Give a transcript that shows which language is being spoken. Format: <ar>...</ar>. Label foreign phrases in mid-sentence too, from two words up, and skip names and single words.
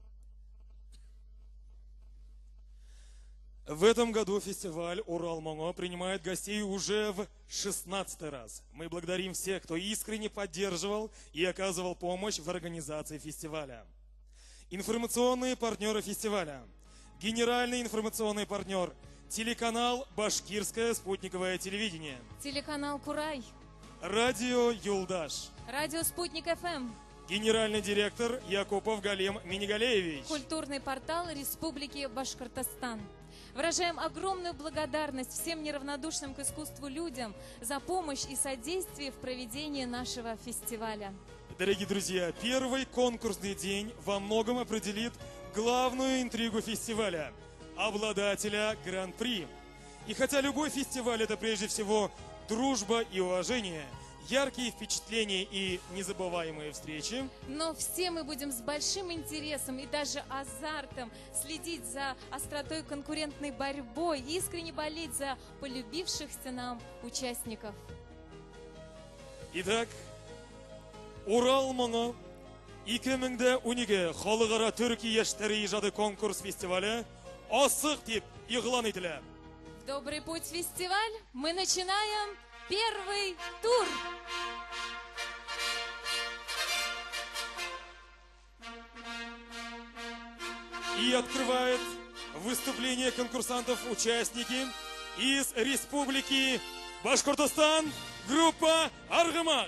<ru>В этом году фестиваль «Урал-Моно» принимает гостей уже в 16-й раз. Мы благодарим всех, кто искренне поддерживал и оказывал помощь в организации фестиваля. Информационные партнеры фестиваля. Генеральный информационный партнер – телеканал «Башкирское спутниковое телевидение». Телеканал «Курай». Радио «Юлдаш». Радио «Спутник ФМ». Генеральный директор Якупов Галем Минигалеевич. Культурный портал Республики Башкортостан. Выражаем огромную благодарность всем неравнодушным к искусству людям за помощь и содействие в проведении нашего фестиваля. Дорогие друзья, первый конкурсный день во многом определит главную интригу фестиваля – обладателя гран-при. И хотя любой фестиваль – это прежде всего дружба и уважение, яркие впечатления и незабываемые встречи. Но все мы будем с большим интересом и даже азартом следить за остротой конкурентной борьбой, искренне болеть за полюбившихся нам участников. Итак,</ru> <tt>«Урал-Моно» 2012 Халыкара Түрки яшьтәре ижады</tt> <ru>конкурс фестиваля</ru> <tt>асык дип игълан ителә.</tt> <ru>В добрый путь фестиваль мы начинаем первый тур. И открывает выступление конкурсантов участники из Республики Башкортостан, группа «Аргамак».</ru>